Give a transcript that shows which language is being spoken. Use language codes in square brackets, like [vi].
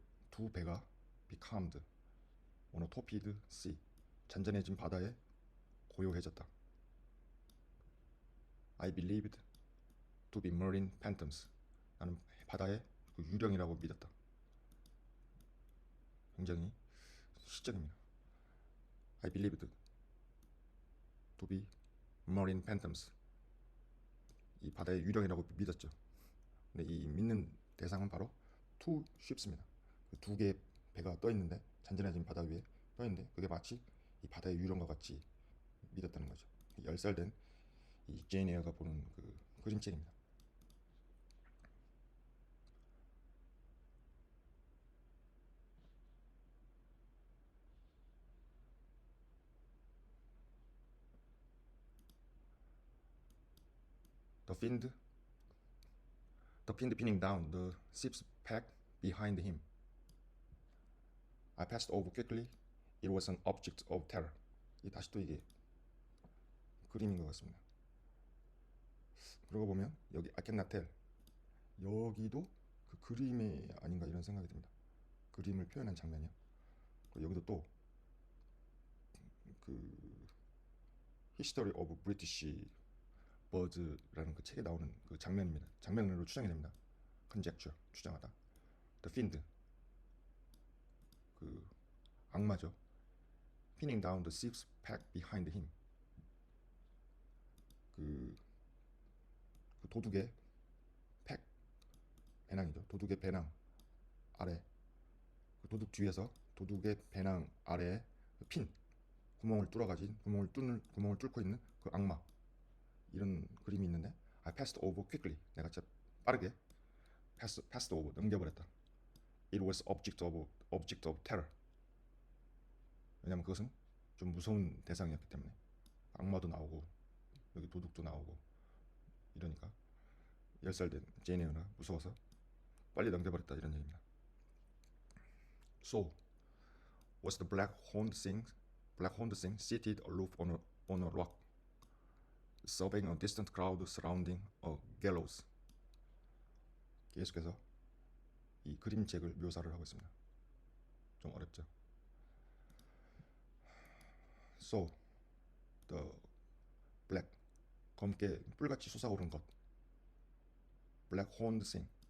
[ko] 두 배가 [en] becalmed on a torpid sea, [ko] 잔잔해진 바다에 고요해졌다. [en] I believed to be marine phantoms. [ko] 나는 바다의 그 유령이라고 믿었다. 굉장히 시적입니다. [en] I believed to be marine phantoms. [ko] 이 바다의 유령이라고 믿었죠. 근데 이 믿는 대상은 바로 two ships입니다. 두 개의 배가 떠 있는데, 잔잔해진 바다 위에 떠 있는데, 그게 마치 이 바다의 유령과 같이 믿었다는 거죠. 10살 된 이 제인 에어가 보는 그 그림책입니다. [en] The fiend pinning down the ship's pack behind him. I passed over quickly. It was an object of terror. [ko] 다시 또 이게 그림인 것 같습니다. 그러고 보면 여기 I cannot tell, 여기도 그 그림이 아닌가 이런 생각이 듭니다. 그림을 표현한 장면이요. 그리고 여기도 또 그 History of British Birds라는 그 책에 나오는 그 장면입니다. 장면으로 추정이 됩니다. conjecture, 추정하다. [en] The fiend, [ko] 그 악마죠. [en] pinning down the ship's pack behind him. [ko] 그 도둑의 팩, 배낭이죠. 도둑의 배낭 아래, 그 도둑 뒤에서 도둑의 배낭 아래에 그 핀, 구멍을 뚫고 있는 그 악마, 이런 그림이 있는데 [en] I passed over quickly, [ko] 내가 진짜 빠르게 passed over, 넘겨버렸다. [en] It was object of terror. [ko] 왜냐면 그것은 좀 무서운 대상이었기 때문에. 악마도 나오고 여기 도둑도 나오고 이러니까 10살 된 제인 에어가 무서워서 빨리 넘겨버렸다, 이런 얘기입니다. [en] So was the black horned thing seated aloof on a rock, surveying a distant crowd surrounding a gallows. [ko] 계속해서 이 그림책을 묘사를 하고 있습니다. 좀 어렵죠. [en] So the black, [ko] 검게 뿔같이 솟아오르는 것. [en] 블랙 호언드 싱.